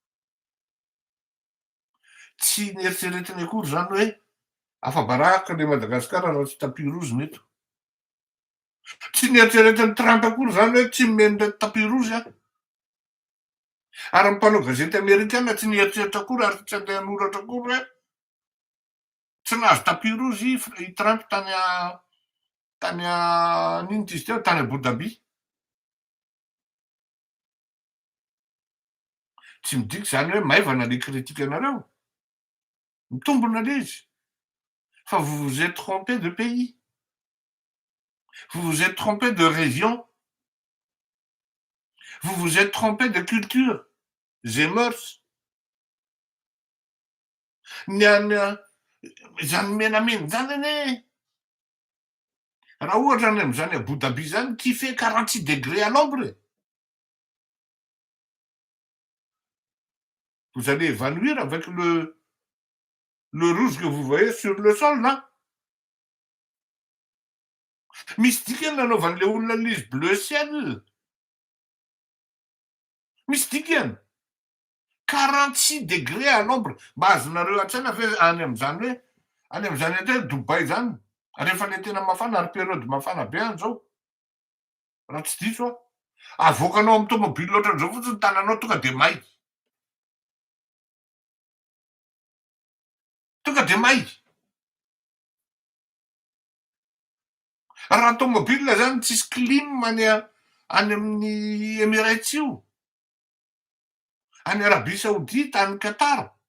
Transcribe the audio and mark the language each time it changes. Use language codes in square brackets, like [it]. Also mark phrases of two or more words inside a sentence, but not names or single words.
[mg] tsy nieritseretiny akory zany hoe afa-baraka le Madagasikara raha tsy [fr] tapis rouge [mg] neto tsy nieritseretiny Trump akory zany hoe tsy nomeny [fr] le tapis rouge [mg] ary mpanao gazety amerikana tsy nieritseritra akory ary tsy andeha hanoratra akory hoe tsy nahazo [fr] tapis rouge [mg] i Trump tany nino ty izy teo tany Abu Dhabi tsy midika zany hoe maivana le kritika anareo mitombona le izy fa [fr] vous vous êtes trompé de pays vous vous êtes trompé de région vous vous êtes trompé de culture et mœurs [mg] zany menamena zany ane raha ohatra any am'izany Abu Dhabi zany [fr] qui fait 46 degrés à l'ombre vous allez évanouir avec le rouge que vous voyez sur le sol là [mg] misy dikany nanaovan'le olona l'izy [fr] bleu ciel [mg] misy dikany [fr] 46 degrés à l'ombre [mg] mba azonareo an-tsaina fe any am'izany hoe Dubai zany rehefa le tena mafana ary periode mafana be any zao raha tsy diso avoakanao amy tomobily ohatran'izao fotsiny tananao tonga de may raha tomobile zany tsisy clim any amin'ny Emirates io any Arabie Saoudite any Qatar